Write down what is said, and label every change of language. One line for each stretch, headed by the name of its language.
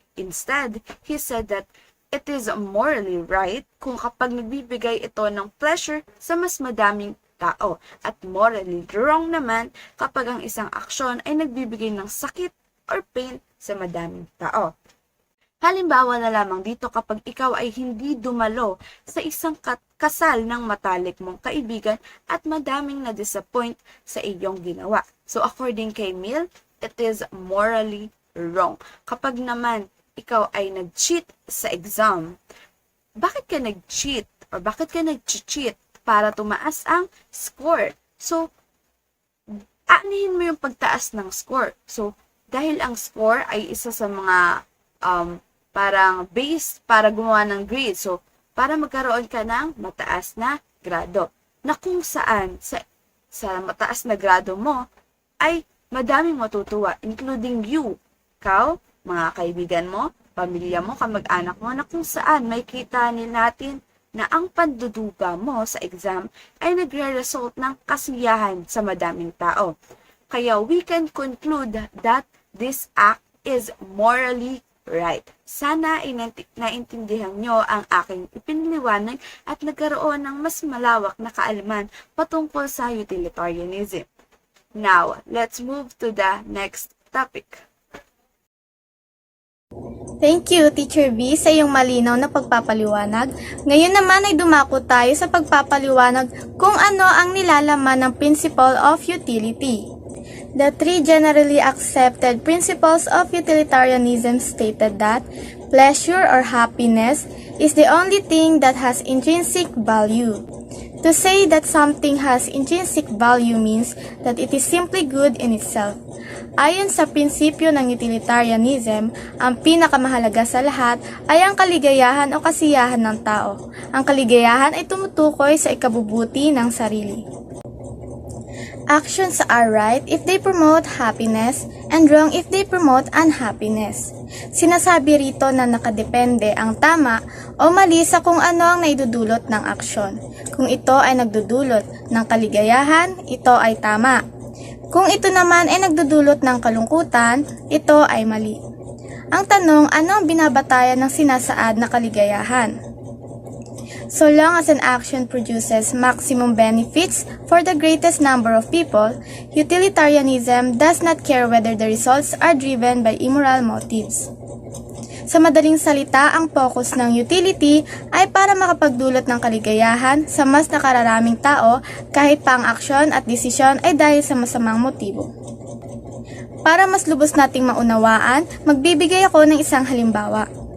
English: Instead, he said that it is morally right
Filipino: kung kapag nagbibigay ito ng pleasure sa mas madaming tao at morally wrong naman kapag ang isang aksyon ay nagbibigay ng sakit or pain sa madaming tao. Halimbawa na lamang dito kapag ikaw ay hindi dumalo sa isang kasal ng matalik mong kaibigan at madaming na-disappoint sa iyong ginawa.
English: So according kay Mill, it is morally wrong.
Filipino: Kapag naman ikaw ay nag-cheat sa exam, bakit ka nag-cheat or bakit ka nag-cheat? Para tumaas ang score. So, aanihin mo yung pagtaas ng score. So, dahil ang score ay isa sa mga parang base para gumawa ng grade. So, para magkaroon ka ng mataas na grado. Na kung saan sa mataas na grado mo ay madaming matutuwa,
English: including you,
Filipino: ikaw, mga kaibigan mo, pamilya mo, kamag-anak mo, na kung saan may kita natin na ang panduduga mo sa exam ay nagre-result ng kasiyahan sa madaming tao.
English: Kaya we can conclude that this act is morally right.
Filipino: Sana naintindihan nyo ang aking ipinaliwanag at nagkaroon ng mas malawak na kaalaman patungkol sa utilitarianism.
English: Now, let's move to the next topic. Thank you,
Filipino: Teacher B, sa iyong malinaw na pagpapaliwanag. Ngayon naman ay dumako tayo sa pagpapaliwanag kung ano ang nilalaman ng principle of utility.
English: The three generally accepted principles of utilitarianism stated that pleasure or happiness is the only thing that has intrinsic value. To say that something has intrinsic value means that it is simply good in itself.
Filipino: Ayon sa prinsipyo ng utilitarianism, ang pinakamahalaga sa lahat ay ang kaligayahan o kasiyahan ng tao. Ang kaligayahan ay tumutukoy sa ikabubuti ng sarili.
English: Actions are right if they promote happiness and wrong if they promote unhappiness.
Filipino: Sinasabi rito na nakadepende ang tama o mali sa kung ano ang naidudulot ng aksyon. Kung ito ay nagdudulot ng kaligayahan, ito ay tama. Kung ito naman ay nagdudulot ng kalungkutan, ito ay mali. Ang tanong, ano ang binabatayan ng sinasaad na kaligayahan?
English: So long as an action produces maximum benefits for the greatest number of people, utilitarianism does not care whether the results are driven by immoral motives.
Filipino: Sa madaling salita, ang focus ng utility ay para makapagdulot ng kaligayahan sa mas nakararaming tao kahit pa ang aksyon at desisyon ay dahil sa masamang motibo. Para mas lubos nating maunawaan, magbibigay ako ng isang halimbawa.